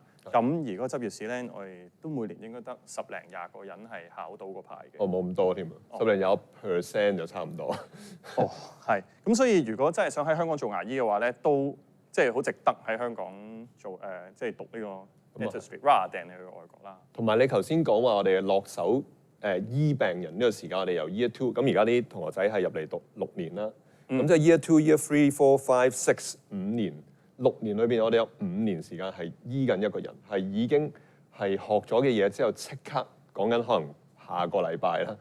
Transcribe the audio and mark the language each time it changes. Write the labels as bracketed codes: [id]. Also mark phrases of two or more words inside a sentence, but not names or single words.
[yue] 咁而嗰個執業試咧，我哋都每年應該得10零20個人係考到個牌嘅。冇咁多添啊，10零20% 就差唔多。係。咁所以如果真係想喺香港做牙醫嘅話咧，都即係好值得喺香港做即係讀呢個 Dentistry [en] rather than [yue] 你去外國啦。同埋你頭先講話我哋落手醫病人呢個時間，我哋由 Year 2，咁而家啲同學仔係入嚟讀6年啦。咁即係 Year 2、Year 3、4、5、6 5 年，6年裏邊我哋有5年時間係醫緊一個人，係已經係學咗嘅嘢之後即刻講緊可能下個禮拜啦。